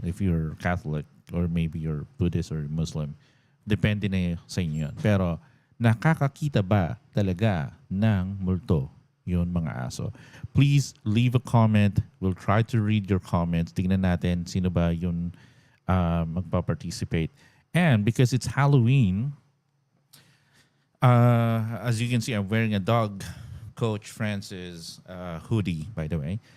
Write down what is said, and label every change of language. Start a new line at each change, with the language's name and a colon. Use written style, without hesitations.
English: If you're Catholic, or maybe you're Buddhist or Muslim.
Filipino: Depende na sa inyo yun. Pero nakakakita ba talaga ng multo yun mga aso?
English: Please leave a comment. We'll try to read your comments.
Filipino: Tingnan natin sino ba yun magpa-participate.
English: And because it's Halloween, as you can see, I'm wearing a dog Coach Francis hoodie, by the way.